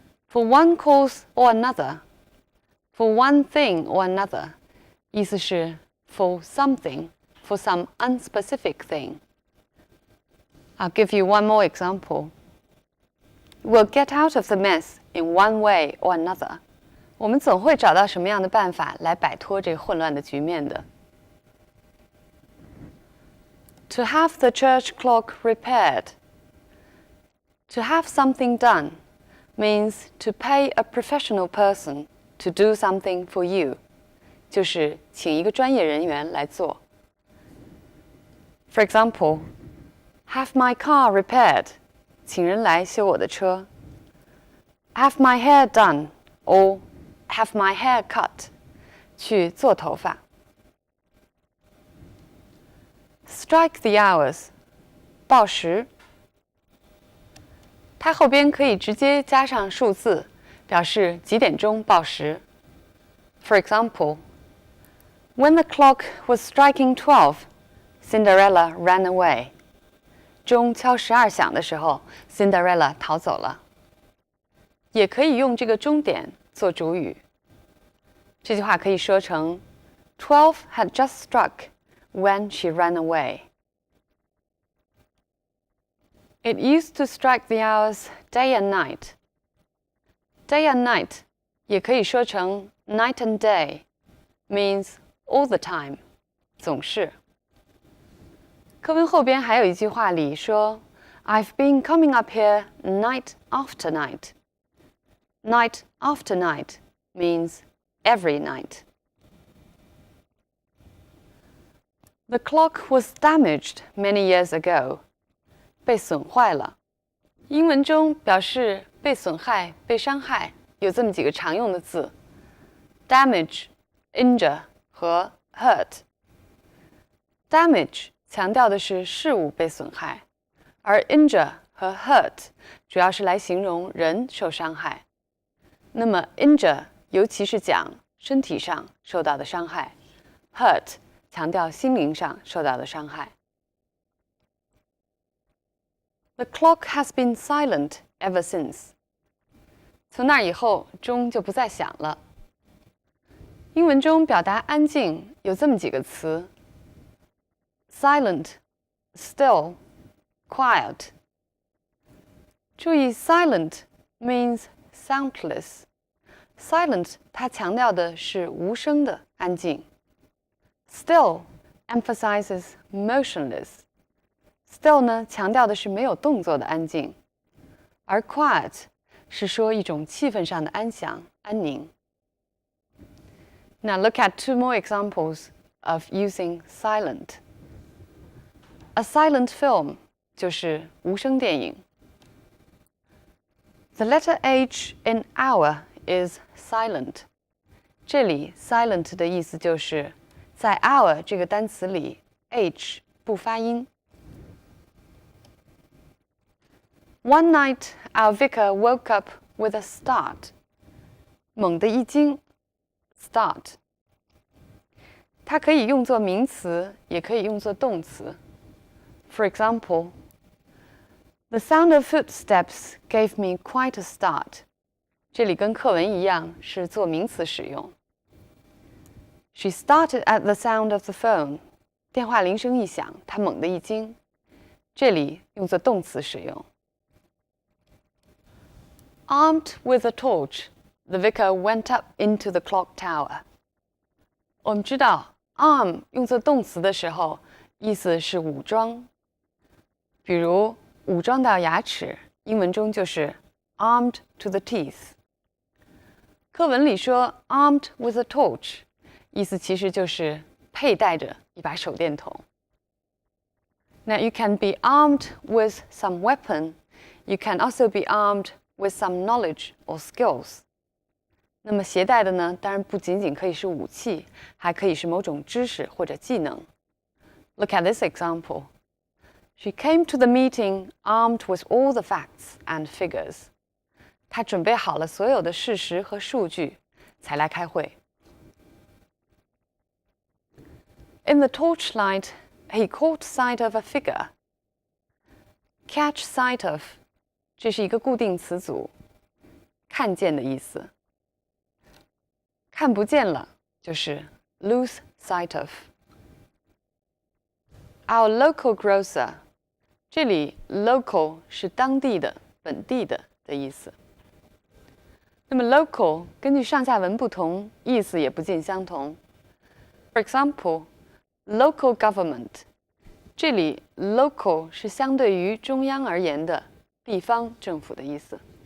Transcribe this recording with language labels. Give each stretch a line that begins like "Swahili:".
English: For one cause or another, for one thing or another,
Chinese: 意思是
English: for something, for some unspecific thing. I'll give you one more example. We'll get out of the mess in one way or another.
Chinese: 我们总会找到什么样的办法来摆脱这个混乱的局面的。
English: To have the church clock repaired. To have something done means to pay a professional person to do something for you.
Chinese: 就是请一个专业人员来做。
English: For example, have my car repaired.
Chinese: 请人来修我的车。
English: Have my hair done or have my hair cut.
Chinese: 去做头发。
English: Strike the hours.
Chinese: 报时。它后边可以直接加上数字，表示几点钟报时。
English: For example, when the clock was striking 12, Cinderella ran away.
Chinese: 钟敲12响的时候 ，Cinderella 逃走了。也可以用这个钟点做主语。这句话可以说成
English: 12 had just struck when she ran away. It used to strike the hours day and night. Day and night
Chinese: 也可以说成
English: night and day, means all the time,
Chinese: 总是。课文后边还有一句话里说
English: I've been coming up here night after night. Night after night means every night. The clock was damaged many years ago.
Chinese: 被损坏了。英文中表示被损害、被伤害有这么几个常用的字 ：damage、injure 和 hurt。 damage 强调的是事物被损害，而 injure 和 hurt 主要是来形容人受伤害。那么 injure 尤其是讲身体上受到的伤害 ，hurt 强调心灵上受到的伤害。
English: The clock has been silent ever since.
Chinese: 从那以后，钟就不再响了。英文中表达安静有这么几个词 ：silent, still, quiet. 注意
English: ，silent means soundless.
Chinese: Silent 它强调的是无声的安静。
English: Still emphasizes motionless.
Chinese: Still 呢，强调的是没有动作的安静，而 quiet 是说一种气氛上的安详、安宁。
English: Now look at two more examples of using silent. A silent film
Chinese: 就是无声电影。
English: The letter H in hour is silent.
Chinese: 这里 silent 的意思就是在 hour 这个单词里 H 不发音。
English: One night, our vicar woke up with a start.
Chinese: 猛地一惊 ，start。它可以用作名词，也可以用作动词。
English: For example, the sound of footsteps gave me quite a start.
Chinese: 这里跟课文一样，是做名词使用。
English: She started at the sound of the phone.
Chinese: 电话铃声一响，她猛地一惊。这里用作动词使用。
English: Armed with a torch, the vicar went up into the clock tower.
Chinese: 我们知道 arm 用作动词的时候，意思是武装，比如武装到牙齿，英文中就是
English: armed to the teeth。
Chinese: 课文里说
English: armed with a torch，
Chinese: 意思其实就是佩戴着一把手电筒。
English: Now you can be armed with some weapon, you can also be armed with some knowledge or skills。
Chinese: 那么携带的呢，当然不仅仅可以是武器，还可以是某种知识或者技能。
English: Look at this example. She came to the meeting armed with all the facts and figures.
Chinese: 她准备好了所有的事实和数据，才来开会。
English: In the torchlight, he caught sight of a figure. Catch sight of
Chinese: 这是一个固定词组，看见的意思。看不见了就是
English: lose sight of。 Our local grocer，
Chinese: 这里 local 是当地的、本地的意思。那么 local 根据上下文不同，意思也不尽相同。
English: For example, local government，
Chinese: 这里 local 是相对于中央而言的地方政府的意思。